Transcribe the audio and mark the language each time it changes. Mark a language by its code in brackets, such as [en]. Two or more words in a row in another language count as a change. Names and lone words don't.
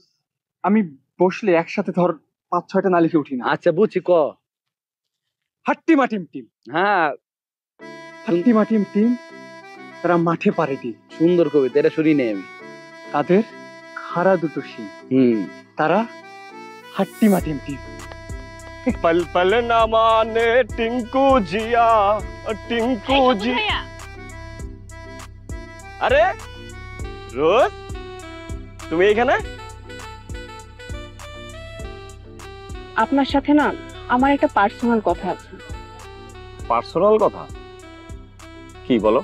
[bn] আমি বসলে একসাথে ধর 5-6টা না লিখে উঠি না। আচ্ছা বুঝছি, ক। হাট্টি মাটিম টিম, হ্যাঁ, হাট্টি মাটিম টিম, তারা মাঠে পারে টিম। সুন্দর কবিতা, এটা শুনি নেই আমি। তাদের খাড়া দুটো শিং, তারা হাট্টি মাটিম টিম। [hi] पल पल ना माने टिंकू जिया, टिंकू जी। [bn] আরে রোজ, তুমি এখানে? আপনার সাথে না আমার একটা পার্সোনাল কথা আছে। পার্সোনাল কথা? কি বলো?